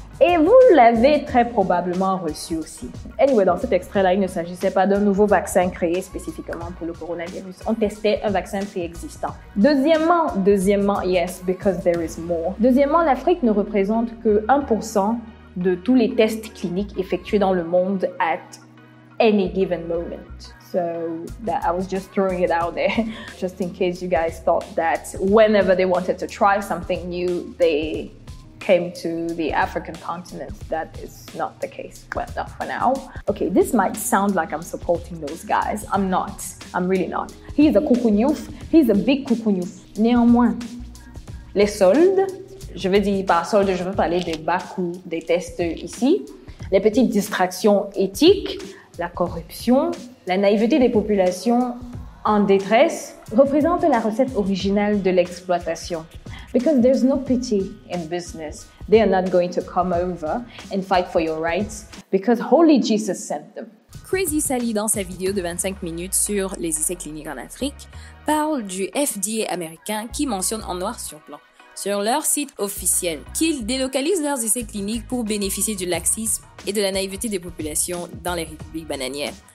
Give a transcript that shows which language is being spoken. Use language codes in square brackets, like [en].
[fr] Et vous l'avez très probablement reçu aussi. Anyway, dans cet extrait-là, il ne s'agissait pas d'un nouveau vaccin créé spécifiquement pour le coronavirus. On testait un vaccin préexistant. Deuxièmement, [en] yes, because there is more. [fr] Deuxièmement, l'Afrique ne représente que 1% de tous les tests cliniques effectués dans le monde [en] at any given moment. So that I was just throwing it out there, just in case you guys thought that whenever they wanted to try something new, they came to the African continent. That is not the case. Well, not for now. Okay, this might sound like I'm supporting those guys. I'm not. I'm really not. He's a kukunyuf. He's a big kukunyuf. [fr] Néanmoins, les soldes, je veux dire par soldes, je veux parler des bas coûts des tests ici, les petites distractions éthiques, la corruption, la naïveté des populations en détresse représentent la recette originale de l'exploitation. [en] Because there's no pity in business. They are not going to come over and fight for your rights because Holy Jesus sent them. [fr] Crazy Sally, dans sa vidéo de 25 minutes sur les essais cliniques en Afrique, parle du FDA américain qui mentionne en noir sur blanc sur leur site officiel qu'ils délocalisent leurs essais cliniques pour bénéficier du laxisme et de la naïveté des populations dans les républiques bananières.